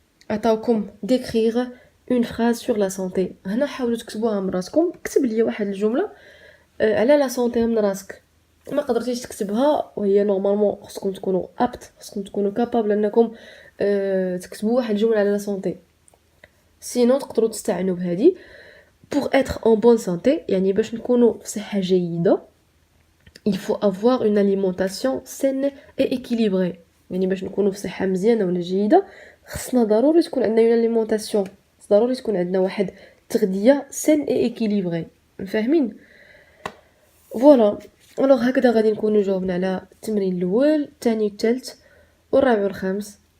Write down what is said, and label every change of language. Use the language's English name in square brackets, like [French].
[French] عطاوكم ديكريغ اون فراز سور لا سونتي. [Arabic] هنا حاولوا تكتبوها من راسكم. كتب لي واحد الجمله على لا سونتي من راسك. ما قدرتيش تكتبها وهي نورمالمون خصكم تكونوا ابت خصكم تكونوا كابابل انكم تكتبوا واحد الجمله على لا سونتي. سينو تقدروا تستعنوا بهذه [French] pour être en bonne santé [Arabic] يعني باش نكونوا في صحه جيده [French] il faut avoir une alimentation saine et équilibrée. [Arabic] يعني باش نكونوا في صحه مزيانه ولا جيده خصنا ضروري تكون عندنا une alimentation ضروري تكون عندنا واحد تغذيه [French] saine et équilibrée [Arabic] فاهمين. فوالا الوغ هكذا غادي نكونوا جاوبنا على التمرين الاول الثاني الثالث والرابع والخامس.